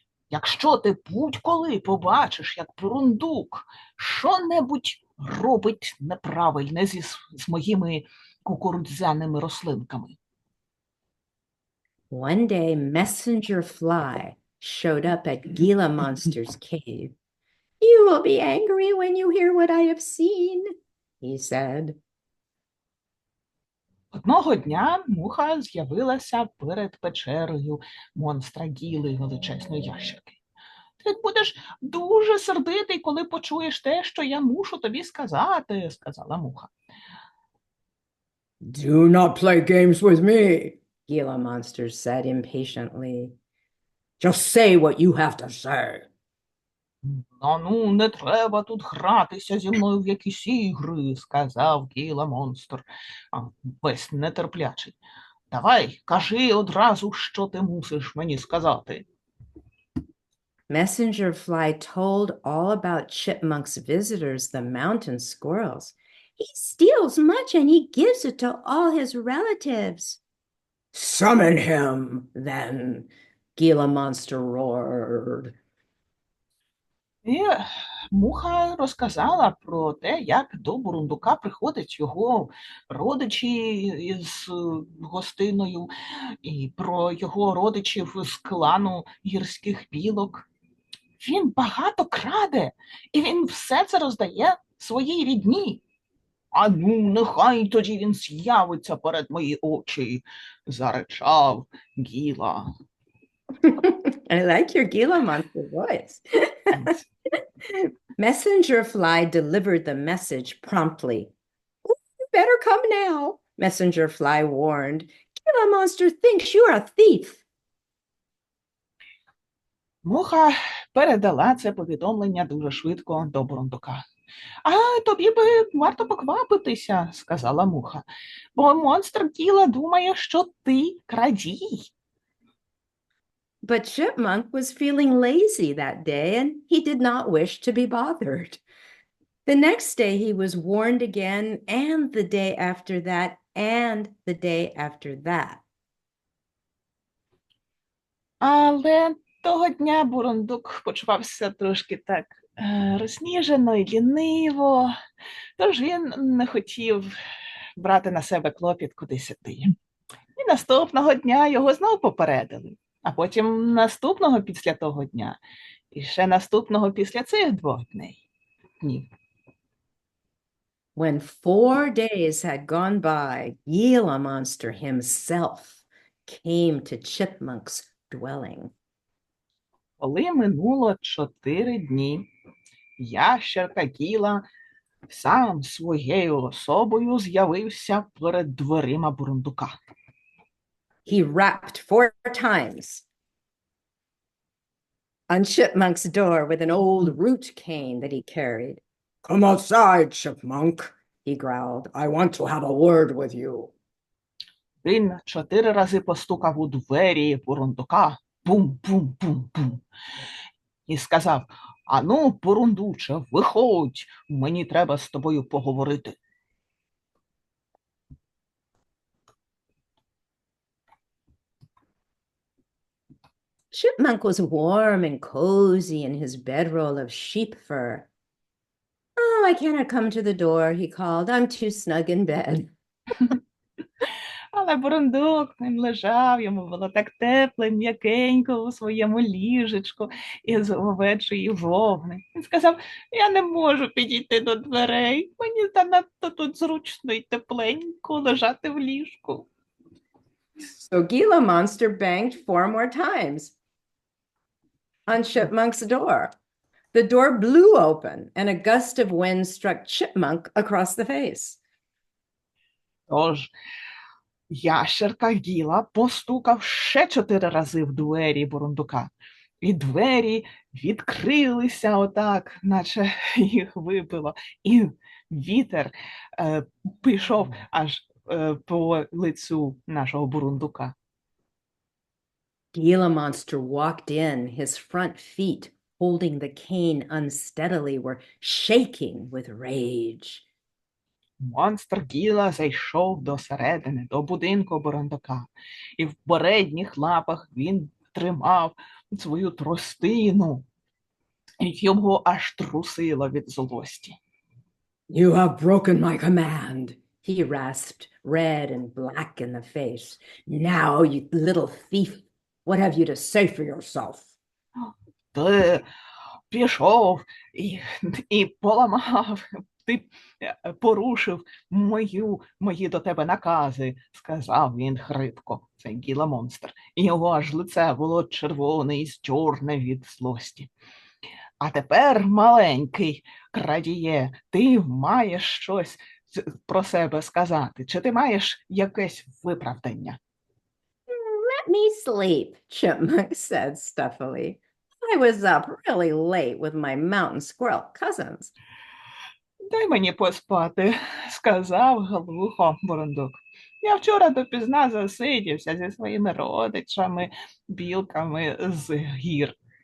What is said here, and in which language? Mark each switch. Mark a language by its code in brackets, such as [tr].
[uk] «Якщо ти будь-коли побачиш, як Бурундук що-небудь робить неправильне з моїми кукурудзяними рослинками». [en] One day, Messenger Fly showed up at Gila Monster's cave. "You will be angry when you hear what I have seen," he said. [uk] Одного дня муха з'явилася перед печерою монстра Гіли, величезної ящерки. «Ти будеш дуже сердитий, коли почуєш те, що я мушу тобі сказати», – сказала муха. [en] "Do not play games with me," Gila Monster said impatiently. "Just say what you have to say." [uk] «Ну, не треба тут гратися зі мною в якісь ігри», – сказав Гіла монстр, весь нетерплячий. «Давай, кажи одразу, що ти мусиш мені сказати». [en] Messenger Fly told all about Chipmunk's visitors, the mountain squirrels. "He steals much and he gives it to all his relatives." "Summon him, then," Gila Monster roared. [uk] І муха розказала про те, як до Бурундука приходять його родичі із гостиною, і про його родичів з клану гірських білок. Він багато краде, і він все це роздає своїй рідні. «Ану, нехай тоді він з'явиться перед мої очі», – заричав Гіла. [en] I like your Gila Monster voice. Messenger Fly delivered the message promptly. "Oh, you better come now," Messenger Fly warned. "Gila Monster thinks you're a thief." [uk] Муха передала це повідомлення дуже швидко до Бурундука. «А тобі би варто поквапитися», – сказала муха, «бо монстр Гіла думає, що ти крадій». [en] But Chipmunk was feeling lazy that day, and he did not wish to be bothered. The next day he was warned again, and the day after that, and the day after that. [uk] Але того дня Бурундук почувався трошки так розніжено і ліниво, тож він не хотів брати на себе клопіт кудись іти. І наступного дня його знову попередили, а потім наступного після того дня, і ще наступного після цих 2 днів. днів. [en] When 4 days had gone by, Gila Monster himself came to Chipmunk's dwelling. [uk] Коли минуло 4 дні, ящерка Гіла сам своєю особою з'явився перед дверима бурундука. [en] He rapped 4 times on Chipmunk's door with an old root cane that he carried. Come outside, Chipmunk, he growled. I want to have a word with you. [uk] Він 4 рази постукав у двері бурундука. Бум-бум-бум-бум. І сказав: «Ану, бурундуче, виходь, мені треба з тобою поговорити». [en] Chipmunk was warm and cozy in his bedroll of sheep fur. Oh, I cannot come to the door, he called. I'm too snug in bed. [uk] Але бурундук ним лежав, йому було так тепло, і м'якенько у своєму ліжечку із овечої вовни. Він сказав: «Я не можу підійти до дверей, мені занадто тут зручно і тепленько лежати в ліжку». [en] So Gila Monster banged 4 more times on Chipmunk's door. The door blew open and a gust of wind struck Chipmunk across the face. [uk] Тож ящерка Гіла постукав ще 4 рази в двері бурундука. І двері відкрилися отак, наче їх вибило. І вітер пішов аж по лицю нашого бурундука. [en] Gila Monster walked in, his front feet, holding the cane unsteadily, were shaking with rage. [uk] Монстр Гіла зайшов до середини, до будинку бурундука. І в передніх лапах він тримав свою тростину. І його аж трусило від злості. [en] You have broken my command. He rasped, red and black in the face. Now, you little thief, what have you to say for yourself? [uk] Ти пішов і поламав, ти порушив мої до тебе накази, сказав він хрипко. Це Гіла монстр. І його аж лице було червоне і чорне від злості. А тепер, маленький крадіє, ти маєш щось про себе сказати? Чи ти маєш якесь виправдання? [en] Let me sleep, Chipmunk said stuffily. I was up really late with my mountain squirrel cousins. [uk] Дай мені поспати, сказав глухо бурундук. Я вчора допізна засидівся зі своїми родичами, білками з гір.